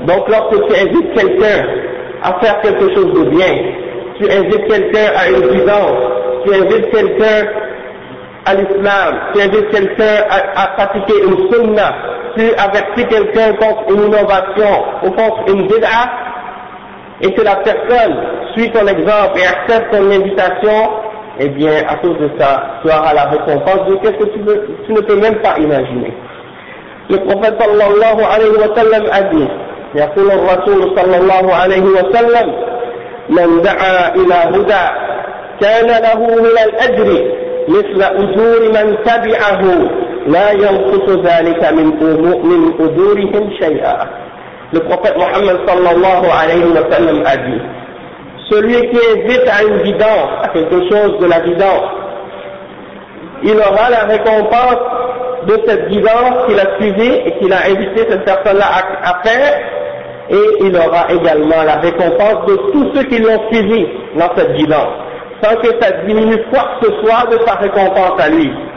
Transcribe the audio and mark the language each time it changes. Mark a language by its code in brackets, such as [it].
[fr] Donc lorsque tu invites quelqu'un à faire quelque chose de bien, tu invites quelqu'un à une guidance, tu invites quelqu'un à l'islam, tu invites quelqu'un à pratiquer une sunna, tu avertis quelqu'un contre une innovation ou contre une bid'a, et que la personne suis ton exemple et accepte ton invitation, eh bien, à cause de ça, tu auras la récompense de ce que tu ne peux même pas imaginer. Le prophète sallallahu alayhi wa sallam a dit, [ar] يقول الرسول sallallahu alayhi wa sallam, من دعا إلى هدى كان له من الأجر مثل أجور من تبعه لا ينقص ذلك من أجورهم شيئا. [fr] Le prophète Mohammed sallallahu alayhi wa sallam a dit, celui qui invite à une guidance, à quelque chose de la guidance, il aura la récompense de cette guidance qu'il a suivie et qu'il a invité cette personne-là à faire, et il aura également la récompense de tous ceux qui l'ont suivi dans cette guidance, sans que ça diminue quoi que ce soit de sa récompense à lui.